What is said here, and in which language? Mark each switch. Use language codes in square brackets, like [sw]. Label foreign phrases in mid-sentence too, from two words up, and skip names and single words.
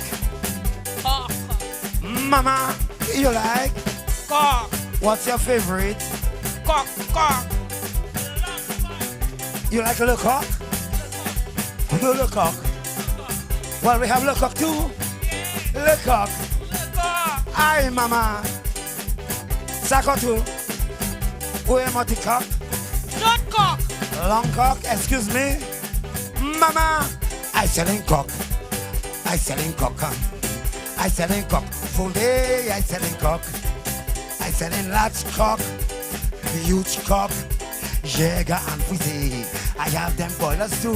[en] Cock. Mama, you like? Cock. What's your favorite? Cock, cock. You like [fr] Le Coq? Le Coq. [en] Well, we have [fr] Le Coq [en] too. [fr] Le Coq. [en] Aye, mama. Sako too. [fr] Où est mon petit coq? [en] Short cock. Long cock, excuse me. Mama. I selling cock. I selling cock. I selling cock. Full day, I selling cock. I selling large cock. Huge cock. Jäger and fizzy. I have them boilers too.